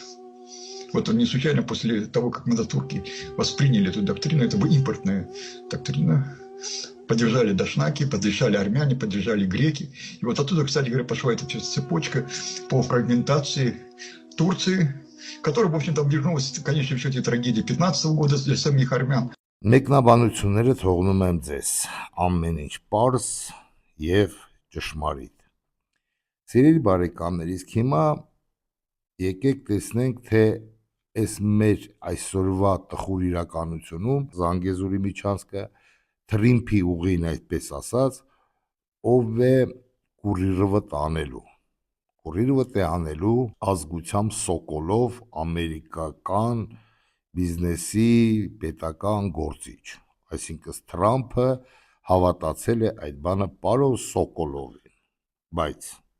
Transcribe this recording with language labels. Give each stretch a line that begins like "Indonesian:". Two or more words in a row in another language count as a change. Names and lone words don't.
Russian: Вот не случайно после того, как турки восприняли эту доктрину, это была импортная доктрина. Поддержали дашнаки, поддержали армяне, поддержали греки. И вот оттуда, кстати говоря, пошла эта цепочка по фрагментации Турции, которая, в общем-то, обернулась в конечном счете трагедией 15 года для самих армян.
Armenian: Մեկնաբանությունները թողնում եմ ձեզ ամեն ինչ պարզ եւ ճշմարիտ։ Սիրելի բարեկամներ, իսկ հիմա եկեք տեսնենք, թե այս մեր այսօրվա տխուր իրականությունում Զանգեզուրի միջանցքը Թրիմփի ուղին, այդպես ասած, ով է կուրիռը տանելու։ Կուրիռը անելու ազգությամբ Սոկոլով ամերիկական բիզնեսի պետական գործիչ։ Այսինքն Թրամփը հավատացել է այդ բանը պարոն Սոկոլովին, բայց